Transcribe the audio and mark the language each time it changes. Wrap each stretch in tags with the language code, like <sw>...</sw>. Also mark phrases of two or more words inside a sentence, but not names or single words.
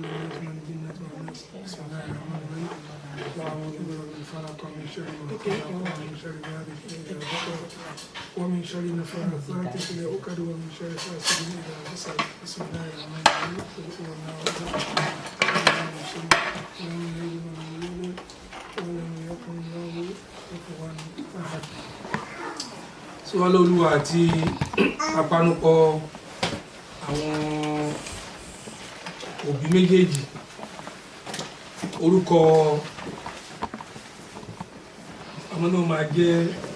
<ar>الناس من الجنة والناس بسم الله الرحمن الرحيم وأعوذ برب الفلق من شر ما خلق ومن شر غاسق إذا وقب ومن شر النفاثات في العقد ومن شر حاسد إذا حسد بسم الله الرحمن الرحيم قل هو الله أحد الله الصمد لم يلد ولم يولد ولم يكن له كفوا أحد.</ar> <yo>Sọ́wọ́lọ́ Olúwa àti apanupọ̀ àwọn òbí méjèèjì orúkọ ọmọ náà máa jẹ́</yo>